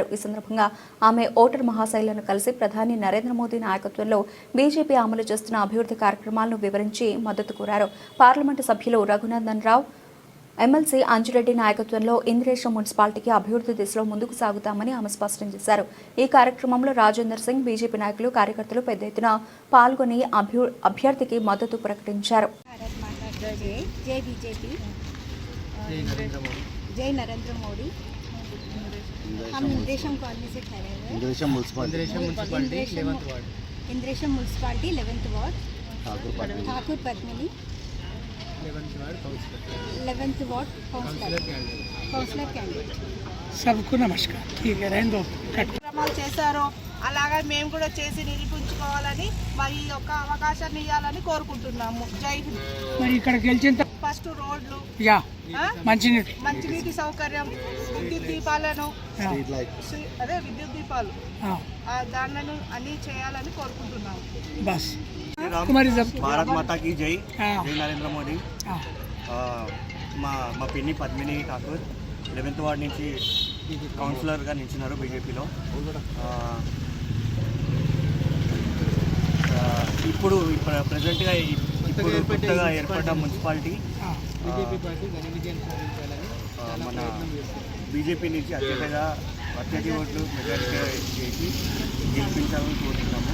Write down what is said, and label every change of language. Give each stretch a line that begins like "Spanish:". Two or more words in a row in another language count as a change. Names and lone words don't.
Telugu: ఈ సందర్భంగా ఆమె ఓటర్ మహాశైలను కలిసి ప్రధాని నరేంద్ర మోదీ నాయకత్వంలో బీజేపీ అమలు చేస్తున్న అభివృద్ధి కార్యక్రమాలను వివరించి మద్దతు కోరారు. పార్లమెంటు సభ్యులు రఘునందన్ రావు, ఎమ్మెల్సీ అంజిరెడ్డి నాయకత్వంలో ఇంద్రేశం మున్సిపాలిటీకి అభివృద్ధి దిశలో ముందుకు సాగుతామని ఆమె స్పష్టం చేశారు. ఈ కార్యక్రమంలో రాజేందర్ సింగ్, బీజేపీ నాయకులు, కార్యకర్తలు పెద్ద ఎత్తున పాల్గొని అభ్యర్థికి మద్దతు ప్రకటించారు.
Hindi: जय नरेंद्र मोदी। हम इंद्रेशम कॉलोनी से ठहरे हुए इंद्रेशम
English: municipality 11th ward
Hindi: ठाकुर पद्मिनी 11th
English: ward councillor candidate.
Hindi: सबको नमस्कार। ठीक है, रहने दो।
Telugu: కార్యక్రమాలు చేశారో అలాగే మేము కూడా చేసి నిరూపించుకోవాలని మరి ఈ యొక్క అవకాశాన్ని ఇవ్వాలని కోరుకుంటున్నాము.
Hindi: जय हिंद.
Telugu: మరి ఇక్కడ గెలిచిన ఫస్ట్ రోడ్లు, మంచినీటి సౌకర్యం, విద్యుత్ దీపాలను విద్యుత్ దీపాలు దానిలను అన్ని చేయాలని కోరుకుంటున్నాము. బస్
Hindi: भारत माता की जय। जय नरेंद्र मोदी.
Telugu: మా పిన్ని పద్మిని ఠాకూర్ 11th వార్డ్ నుంచి కౌన్సిలర్గా నిలిచినారు బీజేపీలో. ఇప్పుడు ప్రజెంట్గా కొత్తగా ఏర్పడ్డ మున్సిపాలిటీ మన బీజేపీ నుంచి అత్యధిక ఓట్లు మెజారిటీగా చేసి గెలిపించాలని కోరుతున్నాము.